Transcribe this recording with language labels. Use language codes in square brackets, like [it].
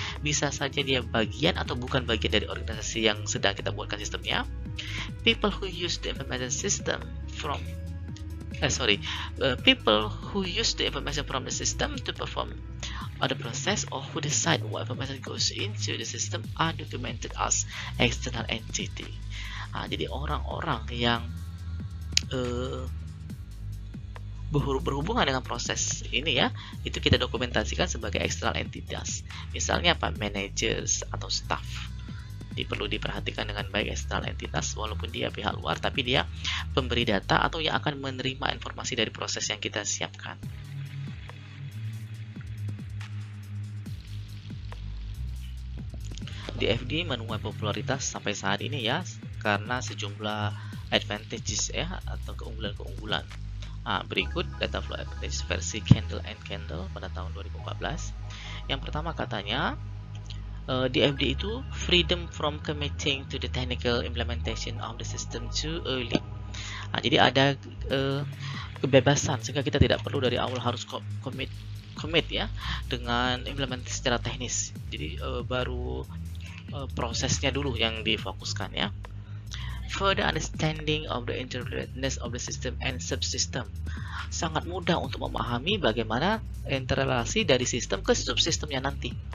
[id] Bisa saja dia bagian atau bukan bagian dari organisasi yang sedang kita buatkan sistemnya. [en] People who use the information system from people who use the information from the system to perform other process or who decide what information goes into the system are documented as external entity. [id] Jadi orang-orang yang berhubungan dengan proses ini ya, itu kita dokumentasikan sebagai external entities. Misalnya apa? Managers atau staff. Jadi perlu diperhatikan dengan baik external entitas, walaupun dia pihak luar, tapi dia pemberi data atau yang akan menerima informasi dari proses yang kita siapkan. DFD menuai popularitas sampai saat ini ya, karena sejumlah advantages ya, atau keunggulan-keunggulan. Berikut data flow advantage versi Candle and Candle pada tahun 2014. Yang pertama katanya, DFD itu [en] freedom from committing to the technical implementation of the system too early. [id] Jadi ada kebebasan sehingga kita tidak perlu dari awal harus commit ya dengan implementasi secara teknis. Jadi baru prosesnya dulu yang difokuskan ya. [en] Further understanding of the interrelatedness of the system and subsystem. [id] Sangat mudah untuk memahami bagaimana interrelasi dari sistem ke subsistemnya nanti.